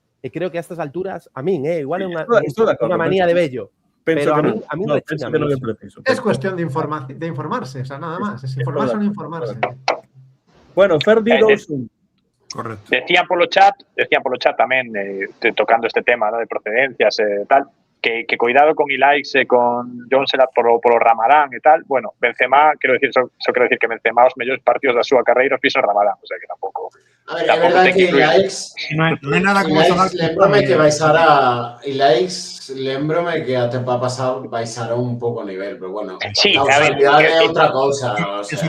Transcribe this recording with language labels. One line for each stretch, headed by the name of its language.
Galician: E creo que a estas alturas, a min, igual é unha manía de bello.
Spanish: Pero a mí no es preciso. Es cuestión de informarse, o sea, nada más. Es informarse o no informarse. Bueno, Ferdi Dawson. Correcto. Decían por lo chat
Galician: tamén, tocando este tema, ¿no?, de procedencias tal, que cuidado con Ilaix e con Jonselat por o Ramadán e tal. Bueno, Benzema, quero decir que Benzema os mellores partidos da súa carreira os fixo Ramadán, o sea que tampouco. A ver, é verdade que Ilaix non é nada como lembrome que baixara Ilaix, lembrome que a temporada pasada baixara un pouco o nivel, pero bueno, sí, a causalidade é outra cousa, o sea,